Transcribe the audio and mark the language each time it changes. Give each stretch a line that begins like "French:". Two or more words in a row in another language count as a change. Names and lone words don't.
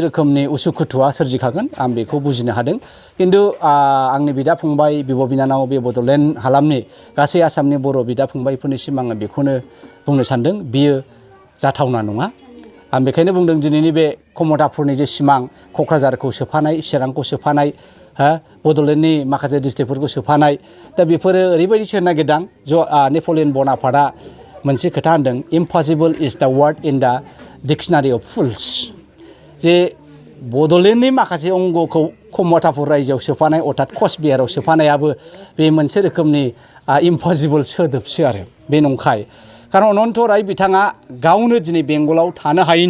Bodo: रोखोमनि उसुखुथुआ सोरजिखागोन आं बेखौ बुजिनो हादों किन्तु आंनि बिदा फंबाय बिब' बिनानाव बे बड'लेण्ड हालामनि गासै आसामनि बर' बिदा फंबायफोरनिसिम आङो बेखौनो बुंनो सानदों बियो जाथावना नङा आं बेखायनो बुंदों दिनैनि बे कमतापुरनि जे सिमां क'क्राझारखौ सोफानाय चिरांखौ सोफानाय बड'लेण्डनि माखासे डिस्ट्रिक्टफोरखौ सोफानाय दा बेफोरो ओरैबायदि सोनो नागिरदों नेपलियन बनापार्टआ मोनसे खोथा होनदों
English: impossible is the word in the dictionary of fools
Bodo: जे बड'लेण्डनि माखासे अंगखौ कमतापुर रायजोआव सोफानाय अर्थात कचबिहाराव सोफानायाबो बे मोनसे रोखोमनि इम्पसिबल सोदोबसो आरो बे नंखाय खारन अनन्त राय बिथाङा गावनो दिनै बेंगलाव थानो